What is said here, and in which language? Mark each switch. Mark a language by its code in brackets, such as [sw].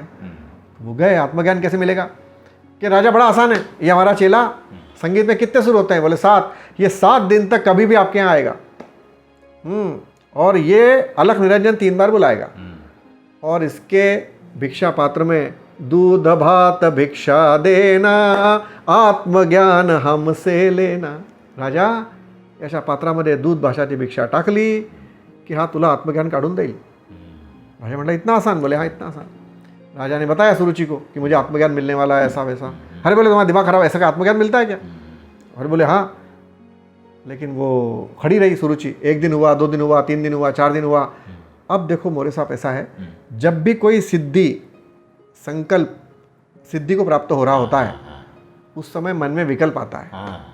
[hi] तो वो गए। आत्मज्ञान कैसे मिलेगा? कि राजा बड़ा आसान है, ये हमारा चेला संगीत में कितने सुर होते हैं? बोले 7। ये 7 दिन तक कभी भी आपके यहाँ आएगा। और ये अलख निरंजन 3 बार बुलाएगा। और इसके भिक्षा पात्र में दूध भात भिक्षा देना, आत्मज्ञान हमसे लेना। [mr] राजा अशा पात्रामध्ये दूध भाषाची भिक्षा टाकली की हा तुला आत्मज्ञान काढून देईल। [hi] राजा म्हटलं इतना आसान? बोले हाँ इतना आसान। राजा ने बताया सुरुचि को कि मुझे आत्मज्ञान मिलने वाला है, ऐसा वैसा। अरे बोले तुम्हारा दिमाग खराब, ऐसा का आत्मज्ञान मिलता है क्या? अरे बोले हाँ। लेकिन वो खड़ी रही सुरुचि। 1 दिन हुआ, 2 दिन हुआ, 3 दिन हुआ, 4 दिन हुआ। अब देखो मोरे साहब ऐसा है, जब भी कोई सिद्धि संकल्प सिद्धि को प्राप्त हो रहा होता है, उस समय मन में विकल्प आता है।